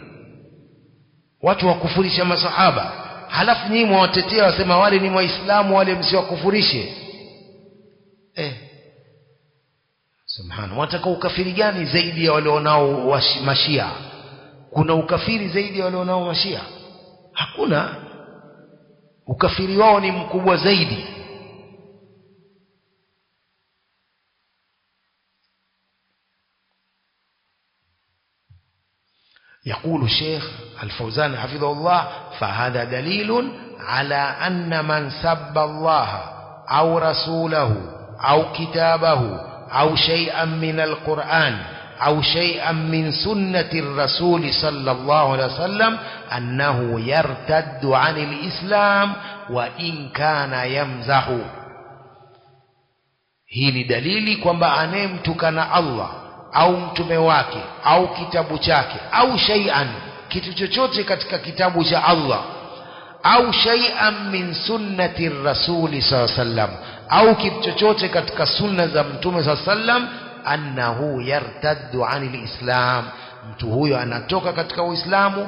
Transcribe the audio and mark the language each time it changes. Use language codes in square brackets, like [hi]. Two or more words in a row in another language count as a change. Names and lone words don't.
[sw] Watu wakufurisha masahaba, halafu nyinyi mwawatetea, wasema wale ni waislamu, wale msiwakufurishe. Subhana, wataka ukafiri gani zaidi ya wale wanao mashia? Kuna ukafiri zaidi ya wale wanao mashia? Hakuna. Ukafiri wao ni mkubwa zaidi. [ar] يقول الشيخ الفوزان حفظه الله فهذا دليل على أن من سب الله أو رسوله أو كتابه أو شيئا من القرآن أو شيئا من سنة الرسول صلى الله عليه وسلم أنه يرتد عن الإسلام وإن كان يمزح. [sw] hii ni dalili kwamba anayemtukana Allah au mtume wake au kitabu chake au shay'an, kitu chochote katika kitabu cha Allah, au [ar] شيئا من سنة الرسول صلى الله عليه وسلم, [sw] au kitu chochote katika sunna za mtume [ar] صلى الله عليه وسلم, أنه يرتد عن الإسلام, [sw] mtu huyo anatoka katika Uislamu.